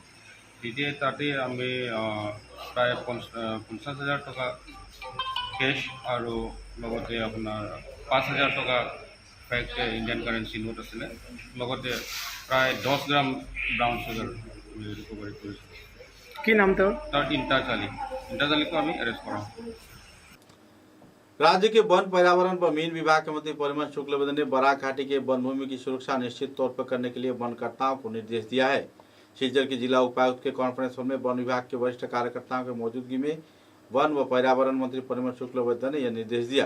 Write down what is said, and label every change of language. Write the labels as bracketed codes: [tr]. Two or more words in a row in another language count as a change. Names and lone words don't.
[as] তেতিয়া তাতে আমি প্ৰায় 50,000 টকা কেছ আৰু লগতে আপোনাৰ 5,000 টকা [en] fake Indian currency note [as] আছিলে, লগতে প্ৰায় 10 গ্ৰাম [en] brown sugar recovery [as] কৰিছোঁ। কি নাম তেওঁৰ? [hi] তাৰ ইণ্টাজ আলী को हमें अरेस्ट करा। राज्य के वन पर्यावरण व मीन विभाग के मंत्री परिमल शुक्लबैद्य ने बराक घाटी के वन भूमि की सुरक्षा निश्चित तौर पर करने के लिए वनकर्ताओं को निर्देश दिया है। शिवचर के जिला उपायुक्त के [en] conference hall [hi] में वन विभाग के वरिष्ठ कार्यकर्ताओं की मौजूदगी में वन व पर्यावरण मंत्री परिमल शुक्लबैद्य ने यह निर्देश दिया।